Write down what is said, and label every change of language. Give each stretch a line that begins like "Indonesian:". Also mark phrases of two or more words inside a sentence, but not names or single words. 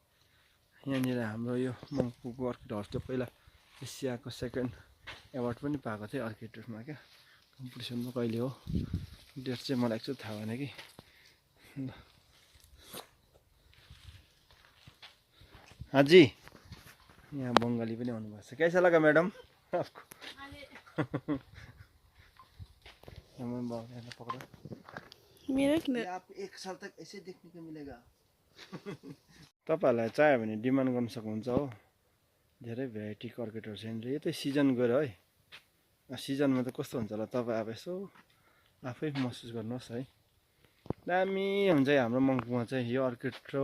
Nepali: यहाँनिर हाम्रो यो मङ्पुको अर्किड हाउस थियो पहिला एसियाको
English: second award
Nepali: पनि पाएको थियो अर्किडमा क्या, कम्पिटिसनमा। कहिले हो डेट चाहिँ मलाई एकचोटि थाहा भएन कि। हाजी यहाँ बङ्गाली पनि आउनुभएको छ।
Hindi: कैसा लगा मैडम आपको? पकड़ो
Nepali: मेरा किन
Hindi: आप एक साल तक ऐसे देखने को मिलेगा।
Nepali: तपाईँहरूलाई चाहियो भने डिमान्ड गर्न सक्नुहुन्छ हो। धेरै भेराइटीको अर्किडहरू छ यहाँनिर। यो त सिजन गएर है, सिजनमा त कस्तो हुन्छ होला तपाईँ अब यसो आफै महसुस गर्नुहोस् है। दामी हुन्छ है हाम्रो मङ्पुमा चाहिँ यो अर्किड हो।